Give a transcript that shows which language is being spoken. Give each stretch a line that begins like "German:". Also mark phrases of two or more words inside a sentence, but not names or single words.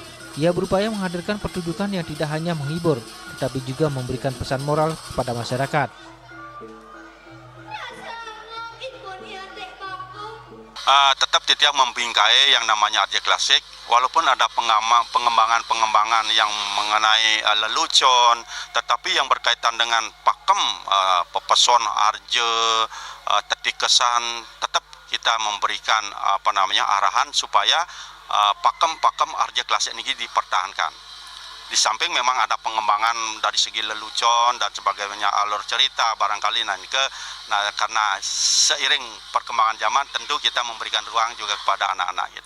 Indonesian: Ia berupaya menghadirkan pertunjukan yang tidak hanya menghibur, tetapi juga memberikan pesan moral kepada masyarakat. Tetap tidak membingkai yang namanya arja klasik, walaupun ada pengembangan yang mengenai lelucon, tetapi yang berkaitan dengan pakem, pepesona arja, tetikesan, tetap kita memberikan arahan supaya pakem arja klasik ini dipertahankan. Di samping memang ada pengembangan dari segi lelucon dan sebagainya, alur cerita barangkali karena seiring perkembangan zaman tentu kita memberikan ruang juga kepada anak-anak kita.